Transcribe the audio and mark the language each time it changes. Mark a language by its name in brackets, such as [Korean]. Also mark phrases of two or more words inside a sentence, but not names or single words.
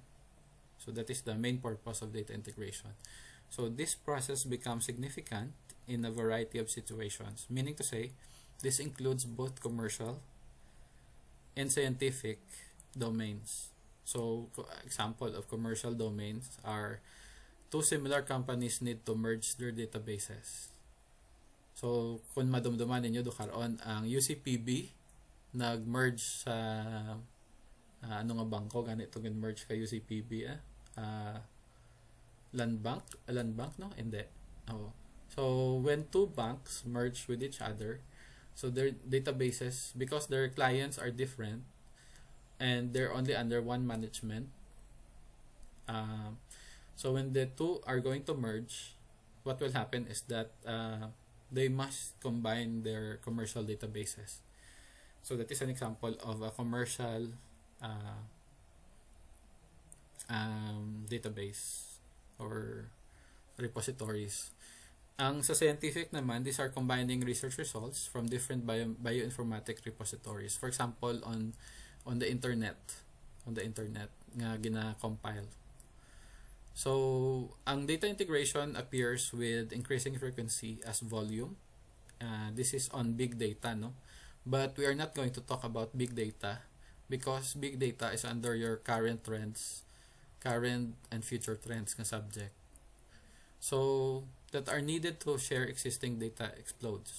[English] So that is the main purpose of data integration. So this process becomes significant in a variety of situations, meaning to say this includes both commercial and scientific domains. So example of commercial domains are two similar companies need to merge their databases. [Hiligaynon] So kung madumduman ninyo do karon ang UCPB nag-merge sa ano nga bangko ganito gin-merge kay UCPB Land Bank no hindi. [English] So when two banks merge with each other, so their databases, because their clients are different and they're only under one management, so when the two are going to merge, what will happen is that they must combine their commercial databases. So that is an example of a commercial database or repositories. [Hiligaynon] Ang sa scientific naman, [English] these are combining research results from different bioinformatic repositories. For example, on the internet [Hiligaynon] nga gina-compile. [English] So, ang data integration appears with increasing frequency as volume. This is on big data, no? But we are not going to talk about big data because big data is under your current and future trends na subject. So, that are needed to share existing data explodes.